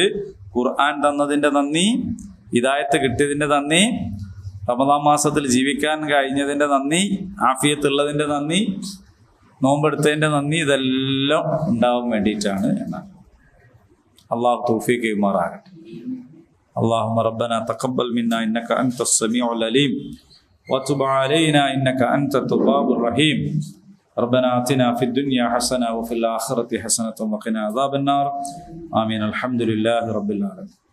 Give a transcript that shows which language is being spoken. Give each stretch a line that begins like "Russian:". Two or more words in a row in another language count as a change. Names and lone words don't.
Malayalam: ഖുർആൻ തന്നതിന്റെ നന്ദി, ഹിദായത്ത് കിട്ടിയതിന്റെ നന്ദി, റമദാൻ മാസത്തിൽ ജീവിക്കാൻ കഴിഞ്ഞതിന്റെ നന്ദി, ആഫിയത്തുള്ളതിന്റെ നന്ദി, നോമ്പെടുത്തതിന്റെ നന്ദി, ഇതെല്ലാം ഉണ്ടാവാൻ വേണ്ടിയിട്ടാണ് എന്നാണ്. അള്ളാഹു തൗഫീഖ് ചെയ്യുമാറാകട്ടെ.
Arabic: اللهم ربنا تقبل منا إنك أنت السميع العليم وتب علينا إنك أنت التواب الرحيم. ربنا آتنا في الدنيا حسنة وفي الآخرة حسنة وقنا عذاب النار. آمين. الحمد لله رب العالمين.